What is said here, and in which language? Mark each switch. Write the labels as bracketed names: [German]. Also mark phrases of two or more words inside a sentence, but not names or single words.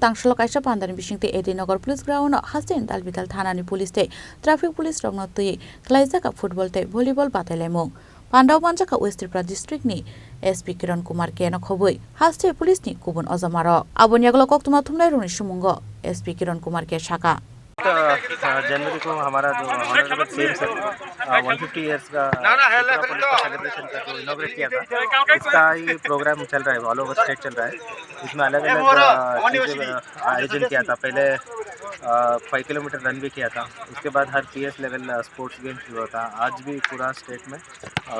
[Kok Borok] tangsalo kaisa pandani bisingte Nagar Police Ground Hasti ni Dalbidal Thanani Police tei Traffic Police rokno tei Khlaijakha football tei volleyball Batailaimung Pandau Manjaka West Tripura District ni SP Kiran Kumar Kiano khobui Hasti Police ni kubun ozamaro aboni aglo koktuma thumnai roni sumungo SP Kiran Kumar ke shaka [Hindi] जनवरी को हमारा जो [English] honorable CM sir [Hindi] 150 इयर्स का सेलिब्रेशन का जो इनॉग्रेट किया था इसका ही प्रोग्राम चल रहा है [English] all over state [Hindi] चल रहा है इसमें अलग अलग चीज़ें आयोजन किया था पहले 5 [English] kilometre run [Hindi] भी किया था उसके बाद हर [English] PS level sports game [Hindi] शुरू होता आज भी पूरा स्टेट में और